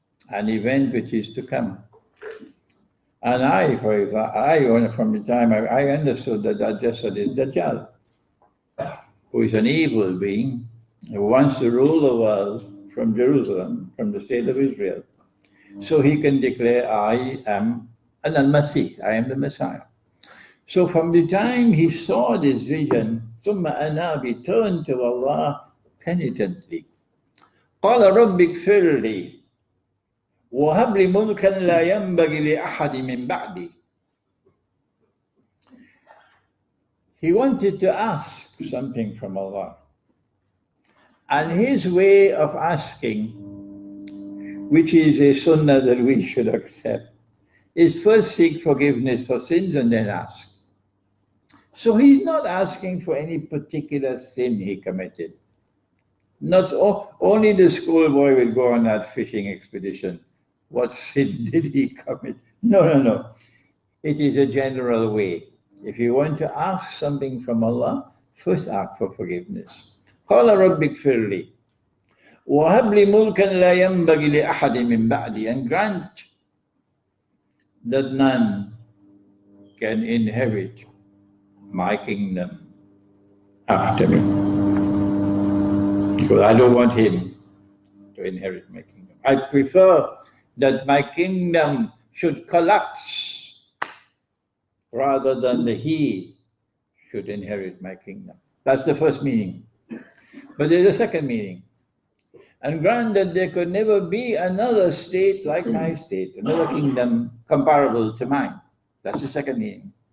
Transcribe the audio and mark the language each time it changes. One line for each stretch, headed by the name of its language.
English: An event which is to come. And I, for example, from the time I understood that Dajjal is Dajjal, who is an evil being, who wants to rule the world from Jerusalem, from the state of Israel. So he can declare, I am an al-Masih, I am the Messiah. So from the time he saw this vision,
Arabic: ثم أنا,
English: he turned to Allah penitently.
Arabic: قال رب اغفر لي وهب لي ملكا لا ينبغي لأحد من بعدي.
English: He wanted to ask something from Allah. And his way of asking, which is a sunnah that we should accept, is first seek forgiveness for sins and then ask. So he's not asking for any particular sin he committed. Not only the schoolboy will go on that fishing expedition. What sin did he commit? No. It is a general way. If you want to ask something from Allah, first ask for forgiveness.
Arabic: قال رب اغفر لي وهب لي ملكا لا ينبغي لأحد من بعدي,
English: and grant that none can inherit my kingdom after me. Because I don't want him to inherit my kingdom. I prefer that my kingdom should collapse rather than that he should inherit my kingdom. That's the first meaning. But there's a second meaning. And grant that there could never be another state like my state, another kingdom comparable to mine. That's the second meaning.